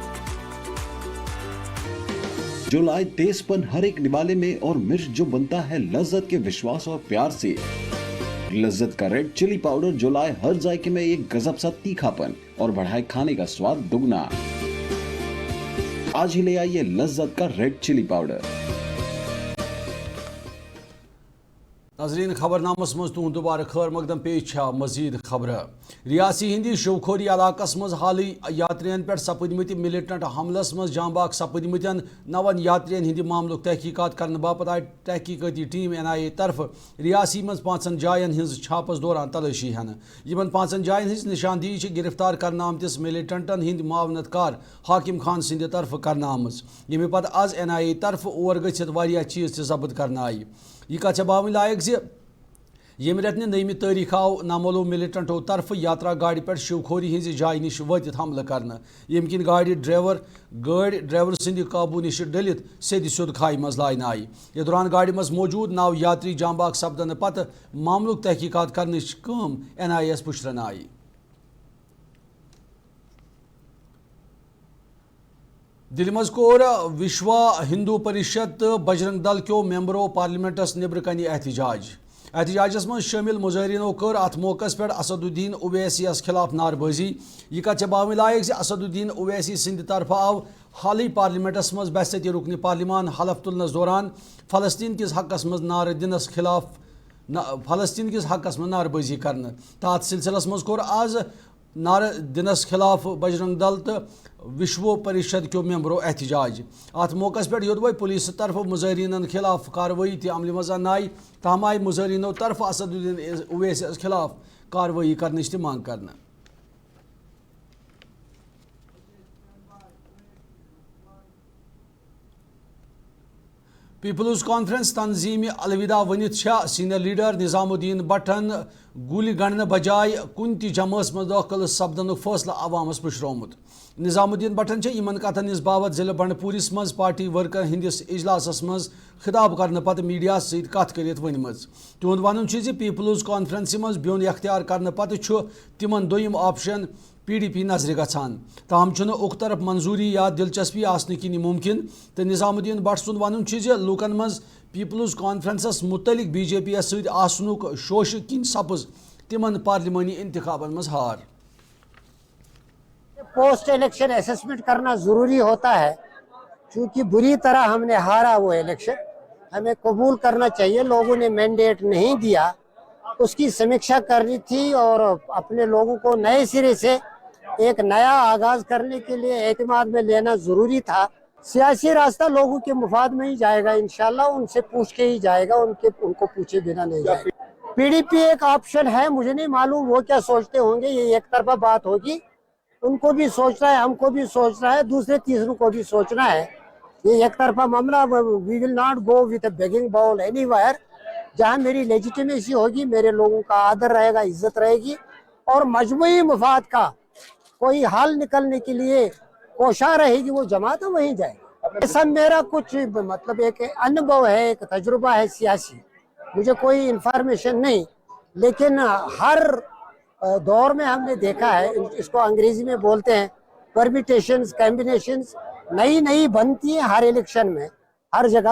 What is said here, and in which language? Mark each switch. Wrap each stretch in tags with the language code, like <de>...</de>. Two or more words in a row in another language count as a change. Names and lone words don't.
<ur>جو لائے تیز پن ہر ایک نوالے میں اور مرچ جو بنتا ہے لذت کے وشواس اور پیار سے لذت کا ریڈ چلی پاؤڈر جو لائے ہر ذائقے میں ایک غضب سا تیکھا پن اور بڑھائے کھانے کا سواد دگنا آج ہی لے آئیے لذت کا ریڈ چلی پاؤڈر</ur> <ks>ناظرین خبرنامس مز تہد دوبارہ خیر مقدم پیش مزید خبر ریاسی ہندی شوکھوری علاقس مز حالی یاترین پہ سپدمت ملیٹنٹ حملس مز جام باغ سپدمتن 9 یاترین ہند معاملک تحقیقات کرنے باپت آئی تحقیقاتی ٹیم NIA طرف ریاسی مز 5 جائن ہز چھاپس دوران تلاشی ہن یمن 5 جائن ہز نشاندہی گرفتار کرنے آمتس ملیٹنٹن ہند معاونت کار حاکم خان سند طرف کرنے آمز یمہ پتہ آز NIA طرف اور گھت واریاہ چیز تہ ضبط کرنے آئی یہ کتھ باون لائق زِ یم رتنہ 9 تاریخ آو نامعلوم ملیٹنٹو طرف یاترا گاڑی پہ شیوکھوری ہز جائے نش وتت حملہ کرنے یم کن گاڑی ڈرائیور سند قابو نش ڈلت سیدِ سیود کھائی مز لائنہ آئی یہ دوران گاڑی مز موجود 9 یاتری جام باغ سپدنہ پتہ معاملک تحقیقات کرنچ کام NIA یس پشرن آئی دل مز کور وشوا ہندو پریشد تو بجرنگ دل کیو ممبرو پارلیمنٹس نبر کنہ احتجاجس من شامل مظاہرینو کر ات موقع پہ اسد الدین اویسی یس خلاف نعربازی یہ کتھ باون لائق زِ اسد الدین اویسی سند طرف آو حالی پارلیمنٹس مز بحثیتی رکن پارلیمان حلف تلنس دوران فلسطین کس حقس مز نعرہ دنس خلاف فلسطین کس حقس مز نعربازی کرنے تو ات سلسلس مز کور آز نعرہ دنس خلاف بجرنگ دل تو وشو پریشد کیو ممبرو احتجاج ات موقع پہ یودوے پولیس طرف مظاہرین خلاف کاروٲیی تہ عملہِ منٛز آئی تاہم آئی مظاہرینو طرف اسد الدین اویسی خلاف کاروٲیی کرنٕچ تہ منٛگ کرنہٕ پیپلز کانفرنس تنظیم الوداع ونت سینئر لیڈر نظام الدین بٹن گولی گنڈنے بجائے کن تہ جماعت مز داخل سپدن فیصلہ عوامس پشرومت نظام الدین بٹن ان کتن ہز باوت ضلع بنڈپورس مز</ks> <en>party worker</en> <ks>ہندس اجلاسس مز خطاب کرنے پتہ میڈیا ست کت کرت ورنم تہد ون پیپلز کانفرنس مز بیون اختیار کرنے پتہ تمن دویم آپشن PDP نظر گھان تاہم اک طرف منظوری یا دلچسپی آسن کن ممکن تو نظام الدین بٹ سند ون لوکن مز پیپلز کانفرنسس متعلق بی جے پی ست آسنک شوشہ کن سپز تمن پارلیمانی انتخابن مز ہار.</ks> <en>post election assessment</en> <ur>کرنا ضروری ہوتا ہے چونکہ بری طرح ہم نے ہارا وہ الیکشن. ہمیں قبول کرنا چاہیے, لوگوں نے مینڈیٹ نہیں دیا, اس کی سمیکشا کرنی تھی اور اپنے لوگوں کو نئے سرے سے ایک نیا آغاز کرنے کے لیے اعتماد میں لینا ضروری تھا. سیاسی راستہ لوگوں کے مفاد میں ہی جائے گا انشاءاللہ, ان سے پوچھ کے ہی جائے گا, ان کو پوچھے بنا نہیں جائے گا. پی ڈی پی ایک آپشن ہے, مجھے نہیں معلوم وہ کیا سوچتے ہوں گے, یہ ایک طرفہ بات ہوگی. ان کو بھی سوچنا ہے, ہم کو بھی سوچنا ہے, دوسرے تیسروں کو بھی سوچنا ہے. یہ ایک طرفہ معاملہ,</ur> <en>We will not go with a begging bowl anywhere.</en> <ur>جہاں میری لیجیٹیمیسی ہوگی, میرے لوگوں کا آدر رہے گا, عزت رہے گی, اور مجموعی مفاد کا کوئی حل نکلنے کے لیے کوشاں رہے گی, وہ جماعت وہیں جائے گی. ایسا میرا کچھ مطلب ایک انبھو ہے, ایک تجربہ ہے سیاسی, مجھے کوئی انفارمیشن نہیں, لیکن ہر دور میں ہم نے دیکھا ہے, اس کو انگریزی میں بولتے ہیں</ur> <en>permutations, combinations,</en> <ur>نئی بنتی ہیں ہر الیکشن میں, ہر جگہ.</ur>